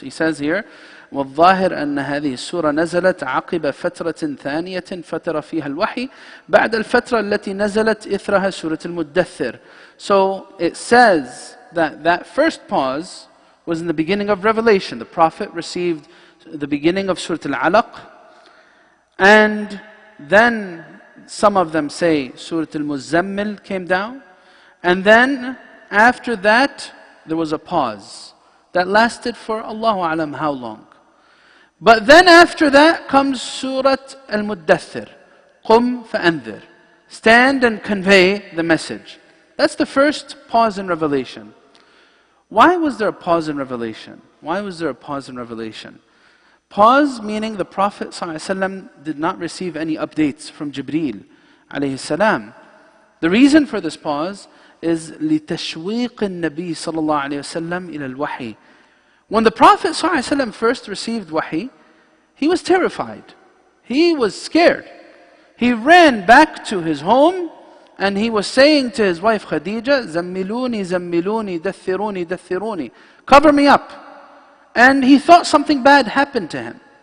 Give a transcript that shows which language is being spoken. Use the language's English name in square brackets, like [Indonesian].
[English] He says here, [Arabic] والظاهر أن هذه السورة نزلت عقب فترة ثانية فتر فيها الوحي بعد الفترة التي نزلت إثرها سورة المدثر. [English] So it says that first pause was in the beginning of revelation. The Prophet received the beginning of Surat Al-Alaq, and then some of them say Surat Al-Muzammil came down, and then after that there was a pause that lasted for Allahu Alam how long. But then after that comes Surat Al-Muddathir. [Arabic] Qum fa'anzir. [English] Stand and convey the message. That's the first pause in revelation. Why was there a pause in revelation? Why was there a pause in revelation? Pause meaning the Prophet ﷺ did not receive any updates from Jibreel alayhi salam. The reason for this pause is [Arabic] لِتَشْوِيقِ النَّبِي صلى الله عليه وسلم إلى الوحي. [English] When the Prophet ﷺ first received wahi, he was terrified. He was scared. He ran back to his home and he was saying to his wife Khadija, [Arabic] زَمِّلُونِ زَمِّلُونِ دَثِّرُونِ دَثِّرُونِ. [English] Cover me up. And he thought something bad happened to him.